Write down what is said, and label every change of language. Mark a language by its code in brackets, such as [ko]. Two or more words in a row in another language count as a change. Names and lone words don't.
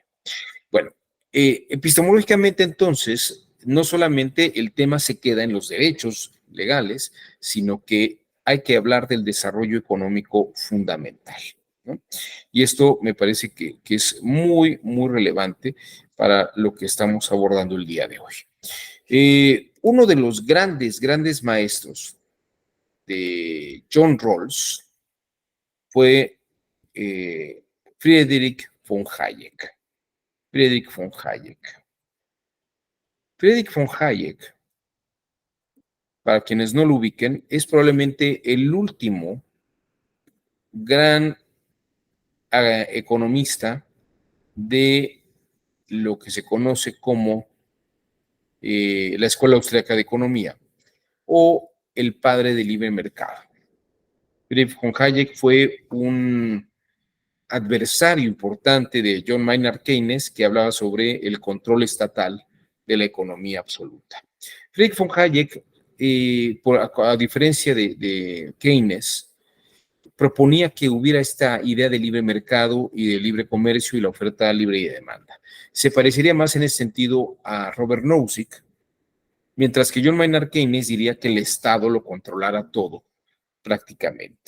[es] Bueno, epistemológicamente entonces, no solamente el tema se queda en los derechos legales, sino que hay que hablar del desarrollo económico fundamental, ¿no? Y esto me parece que es muy, muy relevante para lo que estamos abordando el día de hoy. Uno de los grandes, grandes maestros de John Rawls fue Friedrich von Hayek. Friedrich von Hayek. Friedrich von Hayek, para quienes no lo ubiquen, es probablemente el último gran economista de lo que se conoce como la Escuela Austriaca de Economía o el padre del libre mercado. Friedrich von Hayek fue un adversario importante de John Maynard Keynes, que hablaba sobre el control estatal de la economía absoluta. Friedrich von Hayek, a diferencia de Keynes, proponía que hubiera esta idea de libre mercado y de libre comercio y la oferta libre y de demanda. Se parecería más en ese sentido a Robert Nozick, mientras que John Maynard Keynes diría que el Estado lo controlara todo, prácticamente.